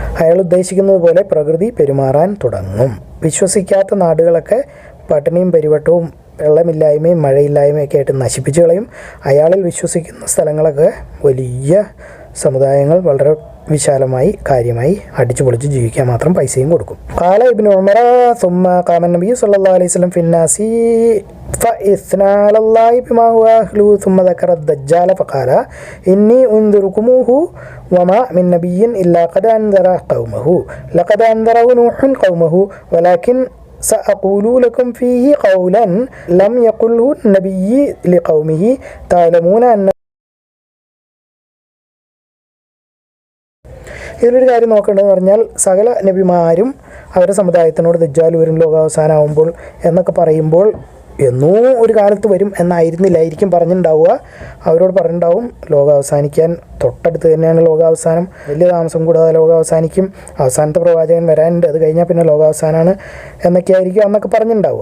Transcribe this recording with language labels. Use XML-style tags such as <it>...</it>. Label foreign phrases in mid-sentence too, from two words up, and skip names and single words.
<ml>അയാൾ ഉദ്ദേശിക്കുന്നത് പോലെ പ്രകൃതി പെരുമാറാൻ തുടങ്ങും. വിശ്വസിക്കാത്ത നാടുകളൊക്കെ പട്ടിണിയും പരിവട്ടവും വെള്ളമില്ലായ്മയും മഴയില്ലായ്മയൊക്കെ ആയിട്ട് നശിപ്പിച്ചു കളയും. അയാളിൽ വിശ്വസിക്കുന്ന സ്ഥലങ്ങളൊക്കെ വലിയ സമുദായങ്ങൾ വളരെ വിശാലമായി കാര്യമായി അടിച്ചു പൊളിച്ച് ജീവിക്കാൻ മാത്രം പൈസയും കൊടുക്കും.</ml> <ar>قال ابن عمر ثم قام النبي صلى الله عليه وسلم في الناس فإثنى على الله بما هو أهله ثم ذكر الدجال فقال إني أنذركموه وما من نبي إلا قد أنذر قومه لقد أنذره نوح قومه ولكن سأقول لكم فيه قولا لم يقله النبي لقومه تعلمون أن</ar> <ml>ഇതിലൊരു കാര്യം നോക്കേണ്ടതെന്ന് പറഞ്ഞാൽ സകല നബിമാരും അവരുടെ സമുദായത്തിനോട് ദജ്ജാൽ വരും ലോകാവസാനമാകുമ്പോൾ എന്നൊക്കെ പറയുമ്പോൾ എന്നോ ഒരു കാലത്ത് വരും എന്നായിരുന്നില്ലായിരിക്കും പറഞ്ഞിട്ടുണ്ടാവുക. അവരോട് പറഞ്ഞിട്ടുണ്ടാവും ലോകം അവസാനിക്കാൻ തൊട്ടടുത്ത് തന്നെയാണ് ലോകാവസാനം, വലിയ താമസം കൂടാതെ ലോകം അവസാനിക്കും, അവസാനത്തെ പ്രവാചകൻ വരാനുണ്ട്, അത് കഴിഞ്ഞാൽ പിന്നെ ലോകാവസാനമാണ് എന്നൊക്കെ ആയിരിക്കും അന്നൊക്കെ പറഞ്ഞിട്ടുണ്ടാവുക.</ml>